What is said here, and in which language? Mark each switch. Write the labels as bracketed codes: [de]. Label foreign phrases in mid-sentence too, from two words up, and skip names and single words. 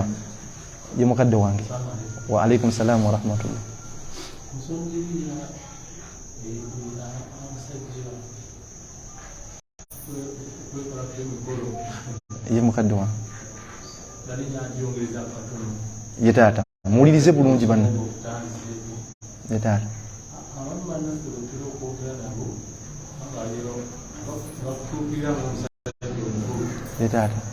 [lg] ye mukadde wange [ar] وعليكم السلام ورحمة الله. [lg] ye mukadde wange ye taata muwulirize bulungi banna ye taata ye taata